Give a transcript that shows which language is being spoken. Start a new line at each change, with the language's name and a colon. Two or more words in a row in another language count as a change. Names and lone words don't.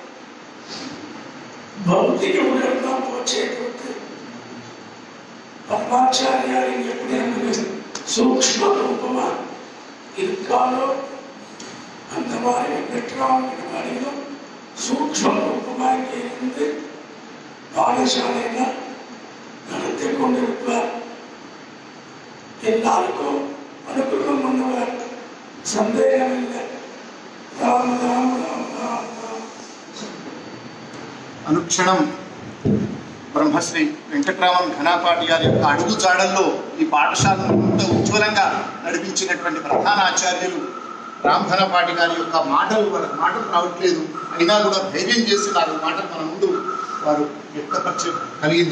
Tamil: பௌத்திக உடல்லாம் போச்சே கொடுத்து பரமாச்சாரியார் எப்படி நமக்கு சூக்ஷ்ம ரூபமா இருக்காலோ அந்த மாதிரி பெற்றவங்களும் சூக்ஷ்ம ரூபமா இங்கே இருந்து பாடசாலையில நடத்தி கொண்டிருப்பார். எல்லாருக்கும் அனுகிரகம் பண்ணுவார். సందేహం இல்லை.
Telugu: రామ రామ రామ రామ రామ. అనుక్షణం బ్రహ్మశ్రీ వెంకట్రామన్ ఘనాపాటి గారి యొక్క అడుగు జాడల్లో ఈ పాఠశాలను ఎంతో ఉజ్వలంగా నడిపించినటువంటి ప్రధాన ఆచార్యులు రామ్ ఘనపాటి గారి యొక్క మాటలు రావట్లేదు, అయినా కూడా ధైర్యం చేసి వారి మాటలు మన ముందు వారు వ్యక్తపరచ కలిగింది.